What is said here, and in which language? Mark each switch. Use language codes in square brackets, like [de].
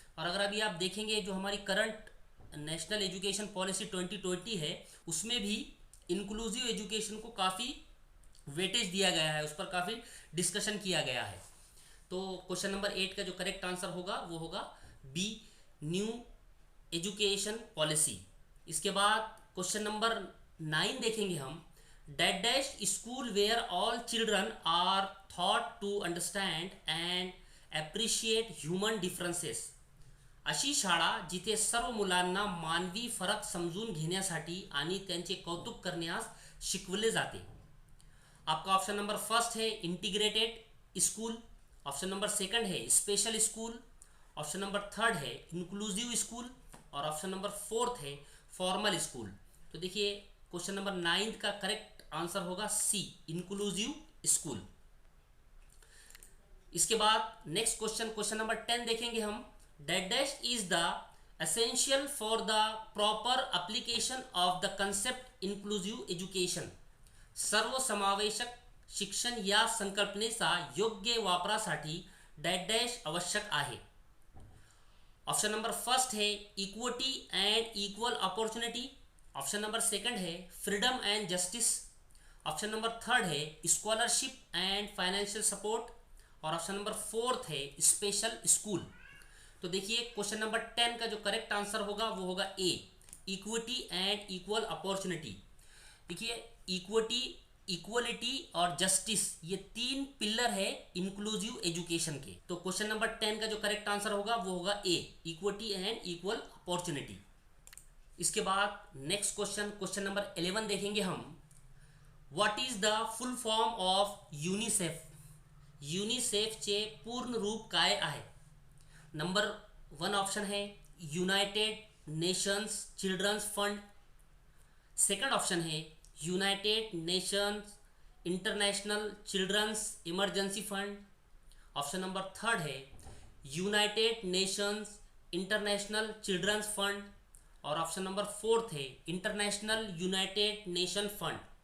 [hi] और अगर अभी आप देखेंगे जो हमारी करंट नेशनल एजुकेशन पॉलिसी 2020 है उसमें भी इंक्लूसिव एजुकेशन को काफ़ी वेटेज दिया गया है, उस पर काफ़ी डिस्कशन किया गया है। तो क्वेश्चन नंबर 8 का जो करेक्ट आंसर होगा वो होगा बी, न्यू एजुकेशन पॉलिसी। इसके बाद क्वेश्चन नंबर 9 देखेंगे हम। [en] date dash school where all children are taught to understand and appreciate human differences, [mr] अशी शाळा जिथे सर्व मुलांना मानवी फरक समजून घेण्यासाठी आणि त्यांचे कौतुक करण्यास शिकवले जाते। [hi] आपका ऑप्शन नंबर फर्स्ट है integrated school, option number second है special school, option number third है इंक्लूसिव स्कूल, और ऑप्शन नंबर फोर्थ है फॉर्मल स्कूल। तो देखिए क्वेश्चन नंबर 9 का करेक्ट आंसर होगा सी, इंक्लूसिव स्कूल। इसके बाद नेक्स्ट क्वेश्चन, क्वेश्चन नंबर 10 देखेंगे हम। [en] That dash is the essential for the proper application of the concept inclusive education, [mr] सर्वसमावेशक शिक्षण या संकल्पनेचा योग्य वापरासाठी डॅट डॅश आवश्यक आहे। [hi] ऑप्शन नंबर फर्स्ट है equity and equal opportunity, option number second है freedom and justice, option number third है स्कॉलरशिप एंड फाइनेंशियल सपोर्ट, और ऑप्शन नंबर फोर्थ है स्पेशल स्कूल। तो देखिए क्वेश्चन नंबर 10 का जो करेक्ट आंसर होगा वो होगा ए, इक्विटी एंड इक्वल अपॉर्चुनिटी। देखिए इक्विटी, इक्वलिटी और जस्टिस ये 3 पिलर है इंक्लूसिव एजुकेशन के। तो क्वेश्चन नंबर 10 का जो करेक्ट आंसर होगा वो होगा ए, इक्विटी एंड इक्वल अपॉर्चुनिटी। इसके बाद नेक्स्ट क्वेश्चन, क्वेश्चन नंबर 11 देखेंगे हम। [en] what is the full form of UNICEF, [mr] युनिसेफचे पूर्ण रूप काय आहे। [hi] नंबर 1 ऑप्शन है United Nations children's fund, second option है United Nations international children's emergency fund, option number third है United Nations international children's fund, और ऑप्शन नंबर फोर्थ है international United nation fund.